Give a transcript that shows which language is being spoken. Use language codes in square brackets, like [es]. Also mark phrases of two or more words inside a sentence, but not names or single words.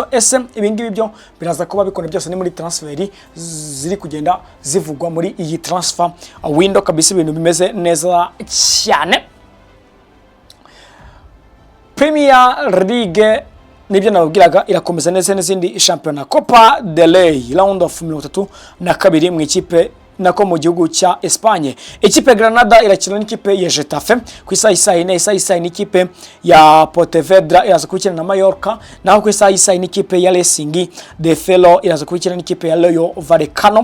[rw] Ese ibingibi byo biraza kuba bikone byose ni muri transferi ziri kugenda zivugwa muri iyi [en] transfer window [rw] kabisa, ibintu bimeze neza cyane. Premier League nibyo nababwiraga irakomeza neza n'izindi shampiyona. Copa del Rey [en] round of 32 [rw] mu ikipe nako mu gihugu cya Espagne. Ikipe Granada irakina n'ikipe ya Getafe ku isaha y'isa n'ikipe ya Pontevedra iraza kubikina na Mallorca, naho ku isaha n'ikipe ya Racing de Ferro iraza kubikina n'ikipe ya Rayo Vallecano.